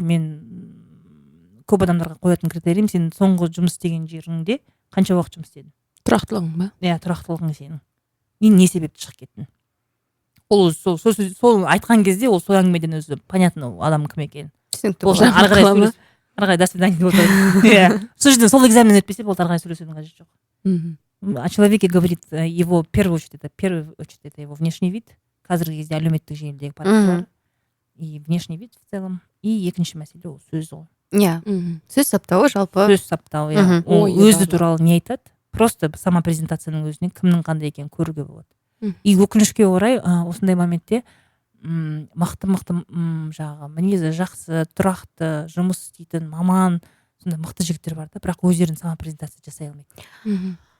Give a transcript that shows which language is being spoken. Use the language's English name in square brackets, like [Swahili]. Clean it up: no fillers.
[Kazakh] Мен көп адамдарға қоятын критериім, сен соңғы жұмыс істеген жеріңде қанша уақыт жұмыс істедің? Тұрақтылығың ба? Иә, тұрақтылығың сенің. Мен не себепті шығып кеттің? Ол сол айтқан кезде ол сол әңгімеден өзі понятно адам кім екенін. Түсінікті. ары қарай до свидания деп отырады. Иә, сол жерден сол экзамен өтпесе болды, ары қарай сөйлесудің қажеті жоқ. [Russian] О человеке говорит его в первую очередь это его внешний вид. [Kazakh] Қазіргі кезде әлеуметтік желідегі парақшалар и внешний вид в целом, и екінші мәселе ол сөз ғой. Иә, сөз саптауы жалпы. Сөз саптауы, иә. Ол өзі туралы не айтады, просто сама презентацияның өзінен кімнің қандай екенін көруге болады. И өкінішке орай осындай моментте мықты жаңағы мінезі жақсы, тұрақты, жұмыс істейтін маман, сондай мықты жігіттер бар да, бірақ өздерін сама презентация жасай алмайды.